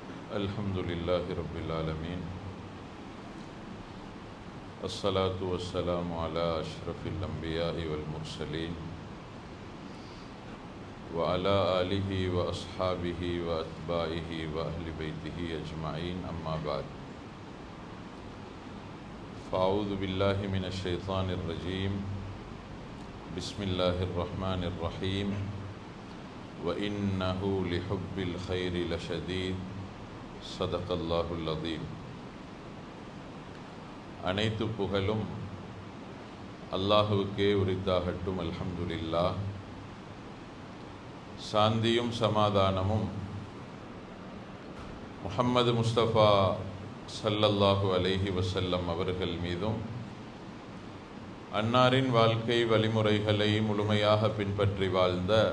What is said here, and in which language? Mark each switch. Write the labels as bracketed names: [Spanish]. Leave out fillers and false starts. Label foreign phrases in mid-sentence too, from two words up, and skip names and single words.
[Arabic] الحمد لله رب العالمين. والصلاة والسلام على أشرف الأنبياء والمرسلين وعلى آله وأصحابه وأتباعه وأهل بيته أجمعين، أما بعد. فأعوذ بالله من الشيطان الرجيم. بسم الله الرحمن الرحيم. وإنه لحب الخير لشديد. صدق الله العظيم. [Tamil] அனைத்து புகழும் அல்லாஹுவுக்கே உரித்தாகட்டும். [Arabic] الحمد لله. [Tamil] சாந்தியும் சமாதானமும் முஹம்மது முஸ்தபா [Arabic] صلى الله عليه وسلم [Tamil] அவர்கள் மீதும், அன்னாரின் வாழ்க்கை வழிமுறைகளை முழுமையாக பின்பற்றி வாழ்ந்த